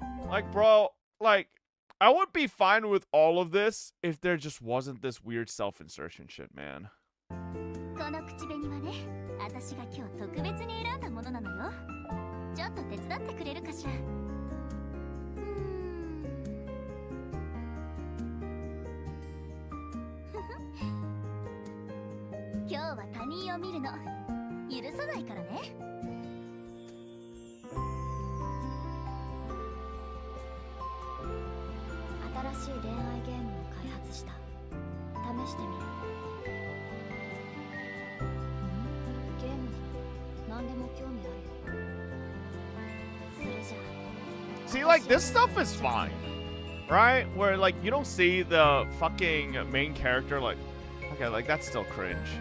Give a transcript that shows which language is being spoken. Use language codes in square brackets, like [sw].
[en] Like, bro, like, I would be fine with all of this if there just wasn't this weird self-insertion shit, man. [ja] この口紅はね、私が今日特別に選んだものなのよ。ちょっと手伝ってくれるかしら。今日は他人を見るの許さないからね。新しい恋愛ゲームを開発した。試してみる。ゲームなら何でも興味あるよ。それじゃあ。 [en] See, like, this stuff is fine, right? Where, like, you don't see the fucking main character, like, okay, like, that's still cringe.